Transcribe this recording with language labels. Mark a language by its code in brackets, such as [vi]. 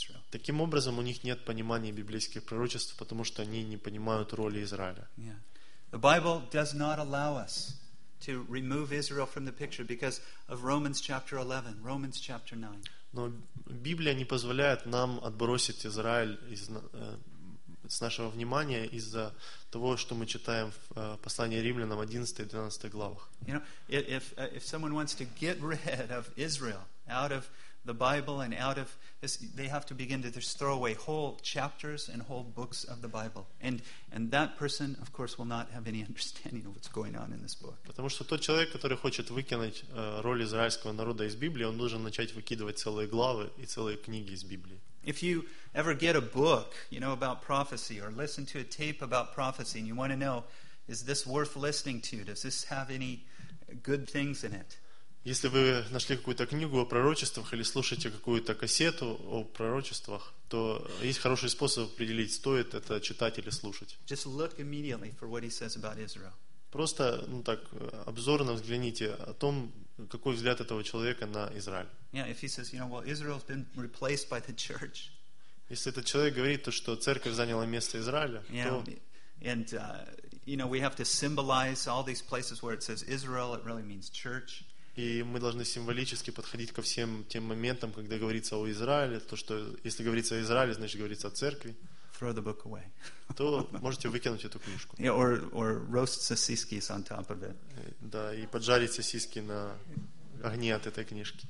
[ru] Таким образом, у них нет понимания библейских пророчеств, потому что они не понимают роли Израиля. [en] The Bible does not allow us to remove Israel from the picture because of Romans chapter 11, Romans chapter 9. [ru] Но Библия не позволяет нам отбросить Израиль из с нашего внимания из-за того, что мы читаем в послании Римлянам 11 и 12 главах. [en] You know, if someone wants to get rid of Israel out of the Bible and out of this, they have to begin to just throw away whole chapters and whole books of the Bible. And that person, of course, will not have any understanding of what's going on in this book. [ru] Потому что тот человек, который хочет выкинуть роль израильского народа из Библии, он должен начать выкидывать целые главы и целые книги из Библии. [en] If you ever get a book, you know, about prophecy or listen to a tape about prophecy and you want to know, is this worth listening to? Does this have any good things in it? [ru] Если вы нашли какую-то книгу о пророчествах или слушаете какую-то кассету о пророчествах, то есть хороший способ определить, стоит это читать или слушать. [en] Just look immediately for what he says about Israel. [ru] Просто, ну так, обзорно взгляните о том, какой взгляд этого человека на Израиль. [en] Yeah, if he says, you know, well, Israel's been replaced by the church. [ru] Если этот человек говорит то, что церковь заняла место Израиля, [en] yeah, [ru] то... [en] And, you know, we have to symbolize all these places where it says Israel, it really means church. [ru] И мы должны символически подходить ко всем тем моментам, когда говорится о Израиле, то, что если говорится о Израиле, значит, говорится о церкви, [en] throw the book away. [ru] То можете выкинуть эту книжку. [en] Yeah, or roast [ru] sosiski [en] on top of it. [ru] Да, и поджарить сосиски на огне от этой книжки.